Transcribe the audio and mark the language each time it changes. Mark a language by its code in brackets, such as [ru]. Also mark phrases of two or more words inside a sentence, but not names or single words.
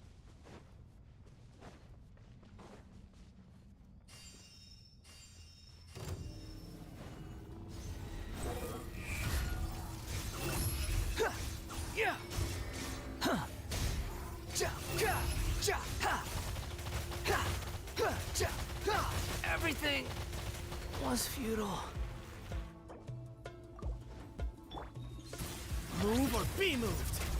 [en] Yeah! Huh. Ja, ja, ja, ha. Ha. Ha. Ja, ha. Everything was futile. Move or be moved!